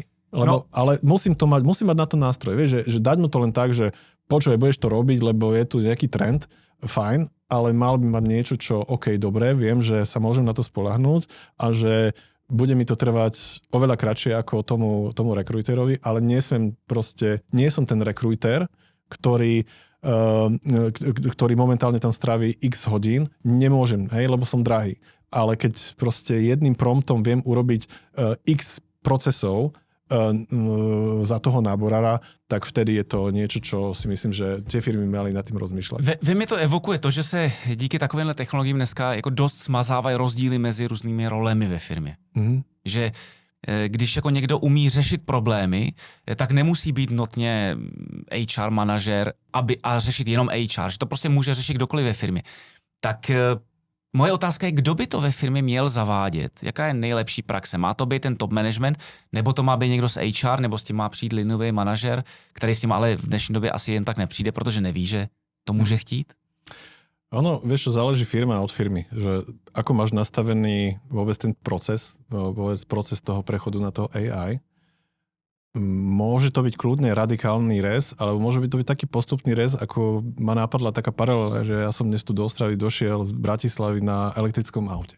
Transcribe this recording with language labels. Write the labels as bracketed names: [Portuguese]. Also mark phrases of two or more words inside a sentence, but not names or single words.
[Slovak] Ale musím mať na to nástroj. Vieš, že dať mu to len tak, že počuj, budeš to robiť, lebo je tu nejaký trend, fajn, ale mal by mať niečo, čo OK, dobre, viem, že sa môžem na to spoľahnúť a že bude mi to trvať oveľa kratšie ako tomu rekruiterovi, ale nie som ten rekruiter, ktorý momentálne tam stráví x hodín, nemôžem, hej, lebo som drahý. Ale keď proste jedným promptom viem urobiť x procesov za toho náborára, tak vtedy je to niečo, čo si myslím, že tie firmy mali nad tím rozmýšlet. [Czech] Ve mě to evokuje to, že se díky takovýmhle technologiím dneska jako dost smazávají rozdíly mezi různými rolemi ve firmě. Mm-hmm. Že když jako někdo umí řešit problémy, tak nemusí být nutně HR manažer a řešit jenom HR, že to prostě může řešit kdokoliv ve firmě. Tak moje otázka je, kdo by to ve firmě měl zavádět? Jaká je nejlepší praxe? Má to být ten top management, nebo to má být někdo z HR, nebo s tím má přijít linový manažer, který s tím ale v dnešní době asi jen tak nepřijde, protože neví, že to může chtít? [Slovak] Ono, vieš, čo záleží firma od firmy, že ako máš nastavený vôbec ten proces toho prechodu na toho AI. Môže to byť kľudne radikálny rez, alebo môže byť to byť taký postupný rez, ako ma napadla taká paralela, že ja som dnes tu do Ostravy došiel z Bratislavy na elektrickom aute.